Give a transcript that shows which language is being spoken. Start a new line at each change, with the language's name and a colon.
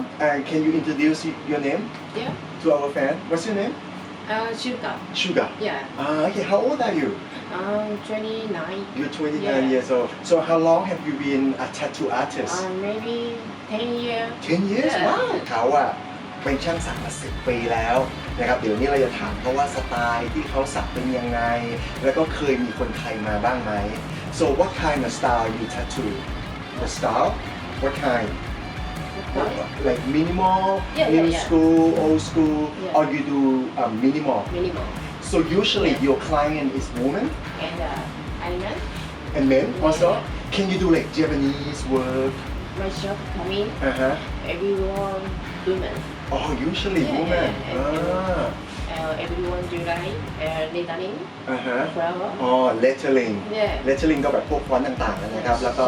English: and can you introduce your name Yeah. to our fan what's your name Sugar. Sugar Yeah. okay how old are you 29. You're 29 Yeah. years old. So how long have you been a tattoo artist? Maybe 10 years. 10 years? Yeah. Wow.
Thai: เขาอะเป็นช่างสักมา10 ปีแล้วนะครับ เดี๋ยวนี้เราจะถามเขาว่าสไตล์ที่เขาสักเป็นยังไง แล้วก็เคยมีคนไทยมาบ้างไหม
English: So what kind of style you tattoo? The style? What kind? Like minimal, Yeah, new yeah. school, old school, Yeah. or you do minimal? Minimal. So usually your client is woman? And animal. And men also? Yeah. Can you do like Japanese work? My shop coming. Uh-huh. Everyone women. Oh, usually Yeah, women. yeah, Ah. Everyone do like lettering, Uh-huh. flower. Oh, lettering. Yeah.
Thai: lettering ก็แบบพวกฟอนต์ต่างๆนะครับ แล้วก็